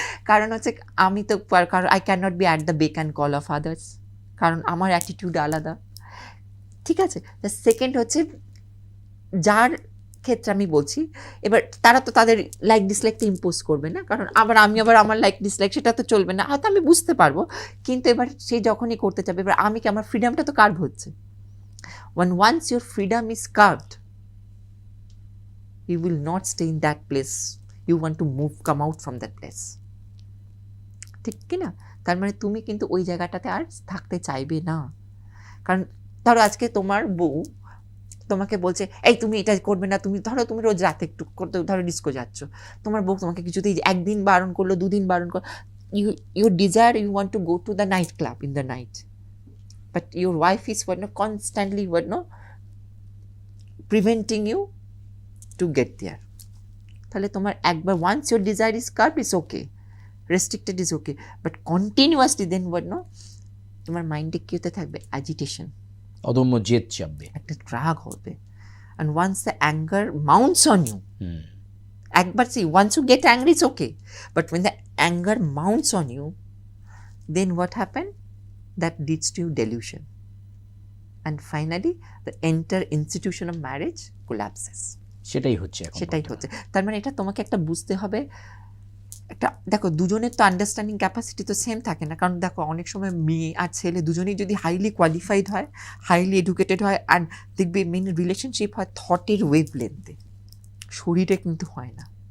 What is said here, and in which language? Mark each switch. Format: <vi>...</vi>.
<bn>কারণ হচ্ছে আমি তো, কারণ</bn> <en>I can not be at the beck and call of others,</en> <bn>কারণ আমার অ্যাটিটিউড আলাদা, ঠিক আছে? সেকেন্ড হচ্ছে, যার ক্ষেত্রে আমি বলছি, এবার তারা তো তাদের লাইক ডিসলাইকটা ইম্পোজ করবে না, কারণ আমি আমার লাইক ডিসলাইক সেটা তো চলবে না, হয়তো আমি বুঝতে পারবো, কিন্তু এবার সে যখনই করতে চাবে, এবার আমি কি, আমার ফ্রিডমটা তো কার্ভ হচ্ছে।</bn> <en>once your freedom is curbed, you will not stay in that place, you want to come out from that place,</en> <bn>ঠিক কি না? তার মানে তুমি কিন্তু ওই জায়গাটাতে আর থাকতে চাইবে না। কারণ ধরো আজকে তোমার বউ তোমাকে বলছে, এই তুমি এটা করবে না, তুমি ধরো তুমি রোজ রাতে একটু করতে, ধরো ডিস্কো যাচ্ছ, তোমার বউ তোমাকে কিছুতেই একদিন বারণ করলো, 2 দিন বারণ করলো,</bn> <en>You desire, you want to go to the night club in the night, but your wife is constantly preventing you to get there.</en> <bn>তাহলে তোমার একবার</bn> <en>once your desire is curb, is okay, restricted is okay, but continuously then</en> <bn>তোমার মাইন্ডে কি হতে থাকবে,</bn> <en>agitation,</en> <bn>অদম্য জেদ চাপবে, একটা রাগ হবে।</bn> <en>And once the anger mounts on you,</en> <bn>একবার</bn> <en>once you get angry it's okay, but when the anger mounts on you, then what happen? That leads to delusion, and finally the entire institution of marriage collapses.</en> <bn>সেটাই হচ্ছে। তার মানে এটা তোমাকে একটা বুঝতে হবে, একটা দেখো দুজনের তো আন্ডারস্ট্যান্ডিং ক্যাপাসিটি তো সেম থাকে না, কারণ দেখো অনেক সময় মেয়ে আর ছেলে দুজনেই যদি হাইলি কোয়ালিফাইড হয়, হাইলি এডুকেটেড হয়, আর দেখবে মেন রিলেশনশিপ হয় থটের ওয়েভ লেন্থে, শরীরে কিন্তু হয় না।</bn>